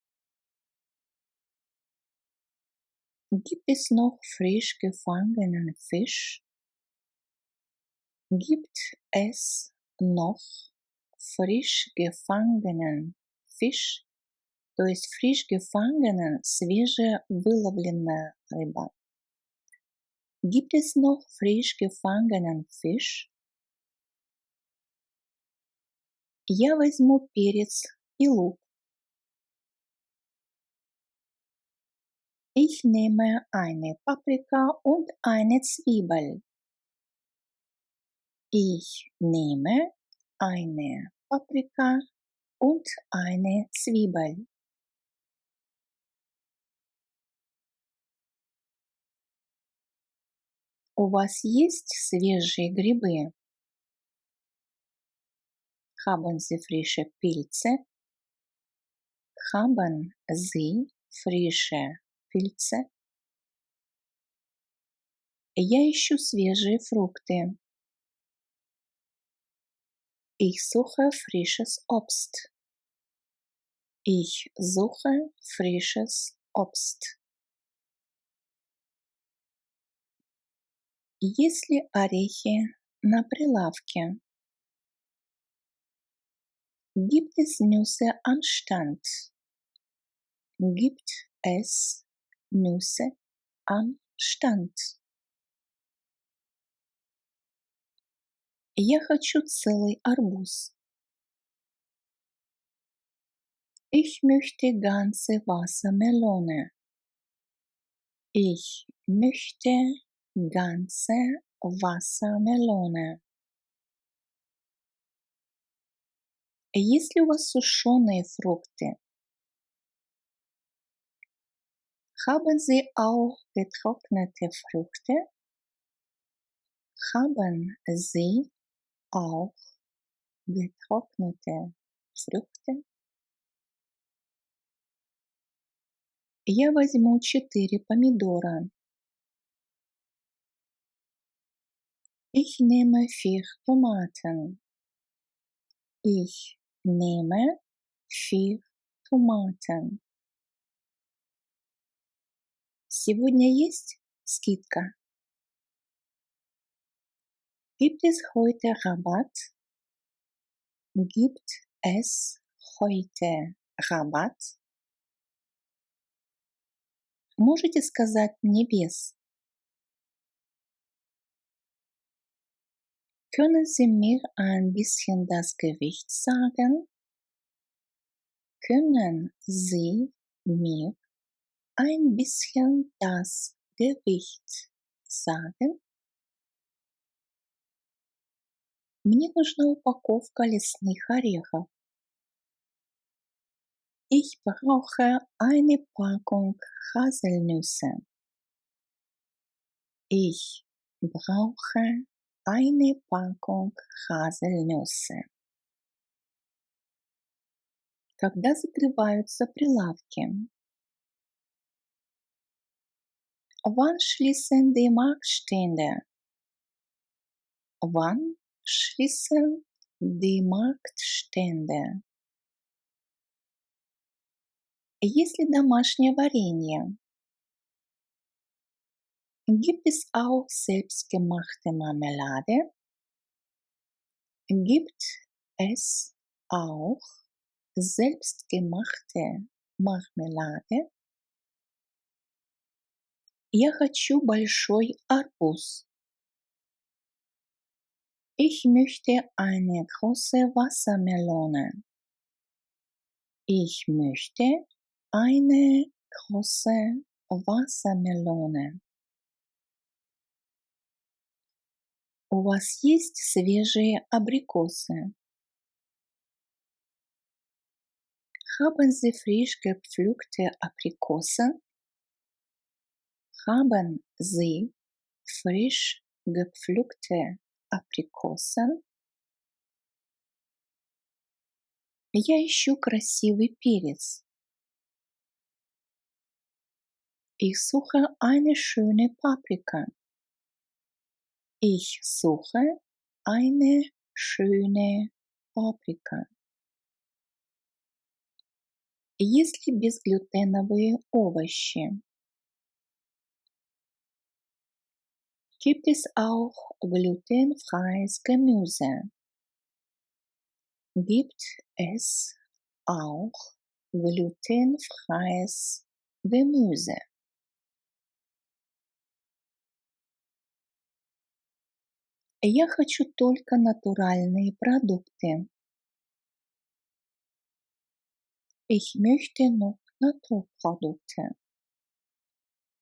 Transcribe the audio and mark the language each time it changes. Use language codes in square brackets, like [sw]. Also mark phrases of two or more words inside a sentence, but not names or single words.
[de] Gibt es noch frisch gefangenen Fisch? Gibt es noch frisch gefangenen Fisch? [ru] То есть [de] frisch gefangenen – [ru] свежевыловленная рыба. [de] Gibt es noch frisch gefangenen Fisch? [ru] Я возьму перец и лук. [de] Ich nehme eine Paprika und eine Zwiebel. Ich nehme eine Paprika und eine Zwiebel. [ru] У вас есть свежие грибы? [de] Haben Sie frische Pilze? Haben Sie frische Pilze? [ru] Я ищу свежие фрукты. [de] Ich suche frisches Obst. Ich suche frisches Obst. [ru] Есть ли орехи на прилавке? [de] Gibt es Nüsse am Stand? Gibt es Nüsse am Stand? [ru] Я хочу целый арбуз. [de] Ich möchte ganze Wassermelone. Ich möchte ganze Wassermelone. [ru] Есть ли у вас сушеные фрукты? [de] Haben Sie auch getrocknete Früchte? Haben Sie auch getrocknete Früchte? [ru] Я возьму 4 помидора. [de] Ich nehme 4 Tomaten. Ich nehme 4 Tomaten. [ru] Сегодня есть скидка? [de] Gibt es heute Rabatt? Gibt es heute Rabatt? [ru] Можете сказать мне без? [de] Können Sie mir ein bisschen das Gewicht sagen? Können Sie mir ein bisschen das Gewicht sagen? [ru] Мне нужна упаковка лесных орехов. [de] Ich brauche eine Packung Haselnüsse. Ich brauche eine Packung Haselnüsse. [ru] Когда закрываются прилавки? [de] Wann schließen die Marktstände? Wann schließen die Marktstände? [ru] Есть ли домашнее варенье? [de] Gibt es auch selbstgemachte Marmelade? Gibt es auch selbstgemachte Marmelade? [ru] Я хочу большой арбуз. [de] Ich möchte eine große Wassermelone. Ich möchte eine große Wassermelone. [ru] У вас есть свежие абрикосы? [de] Haben Sie frisch gepflückte Aprikosen? Haben Sie frisch gepflückte Aprikosen? [ru] Я ищу красивый перец. [de] Ich suche eine schöne Paprika. Ich suche eine schöne Paprika. [ru] Есть ли безглютеновые овощи? [de] Gibt es auch glutenfreies Gemüse? Gibt es auch glutenfreies Gemüse? [ru] Я хочу только натуральные продукты. [de] Ich möchte nur Naturprodukte.